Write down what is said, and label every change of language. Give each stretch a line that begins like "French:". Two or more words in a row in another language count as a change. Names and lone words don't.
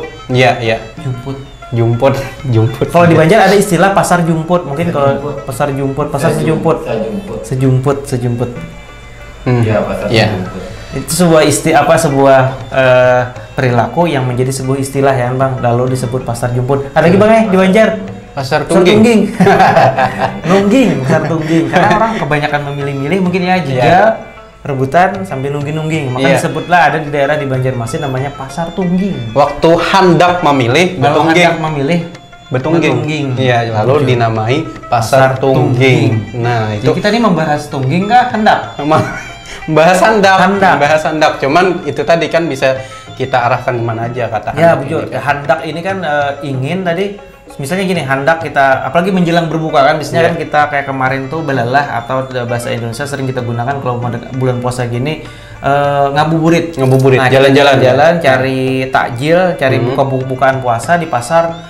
Indonesian: Iya. Jumput. Kalau di Banjar ada istilah pasar Jumput. Mungkin kalau pasar Jumput, pasar sejumput. Sejumput. Iya, pasar sejumput. Itu sebuah sebuah perilaku yang menjadi sebuah istilah ya Bang, lalu disebut pasar jumput. Ada lagi Bang di Banjar? Pasar tungging. Nungging, pasar tungging. Karena orang kebanyakan memilih-milih mungkin ya juga rebutan sambil nungging-nungging. Maka disebutlah ada di daerah di Banjarmasin namanya pasar tungging. Waktu hendak memilih betungging. Iya, lalu dinamai pasar tungging. Nah, itu jadi kita ini membahas tungging kah hendak? Bahas hendak. Cuman itu tadi kan bisa kita arahkan kemana aja kata hendak. Ya, bujur. Hendak ini kan ingin tadi. Misalnya gini, hendak kita, apalagi menjelang berbuka kan, biasanya kan kita kayak kemarin tuh belalah atau bahasa Indonesia sering kita gunakan kalau bulan puasa gini, ngabuburit. Nah, jalan-jalan, cari takjil, cari bukaan puasa di pasar.